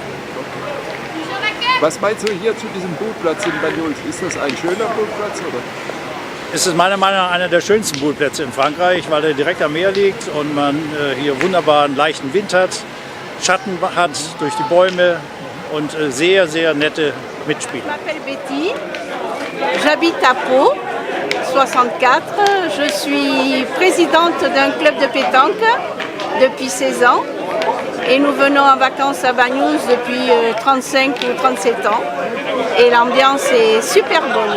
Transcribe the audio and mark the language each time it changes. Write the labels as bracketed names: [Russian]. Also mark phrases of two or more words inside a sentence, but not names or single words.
[German] Was meinst du hier zu diesem Bootplatz in Banyuls? Ist das ein schöner Bootplatz, oder? Es ist meiner Meinung nach einer der schönsten Bootplätze in Frankreich, weil er direkt am Meer liegt und man hier wunderbaren leichten Wind hat, Schatten hat durch die Bäume und sehr, sehr nette Mitspieler. [French] Je m'appelle Betty, j'habite à Pau, 64. Je suis présidente d'un club de pétanque depuis 16 ans et nous venons en vacances à Banyuls depuis 35 ou 37 ans et l'ambiance est super bonne.